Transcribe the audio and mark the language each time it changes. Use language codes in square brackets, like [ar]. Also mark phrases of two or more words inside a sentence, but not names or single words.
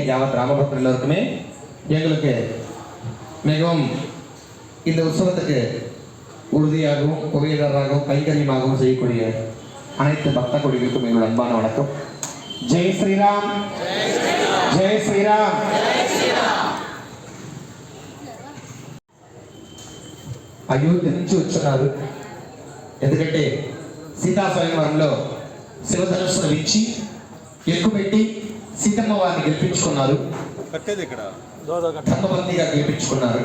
[ta] யாவத் ராமபக்தர் எல்லோருக்குமே எங்களுக்கு மிகவும் இந்த உற்சவத்துக்கு உறுதியாகவும் புகையிடராகவும் கைங்கரியமாகவும் செய்யக்கூடிய அனைத்து பக்த கொடிகளுக்கும் எங்களோட அன்பான வணக்கம். [hi] जय श्रीराम, जय श्रीराम. [te] అయోధ్య నుంచి వచ్చున్నారు. ఎందుకంటే సీతా స్వయంవరంలో శివధనుస్సును విచ్చి ఎక్కుపెట్టి సీతమ్మ వారిని గెలిపించుకున్నారు, ధర్మపత్నిగా గెలిపించుకున్నారు.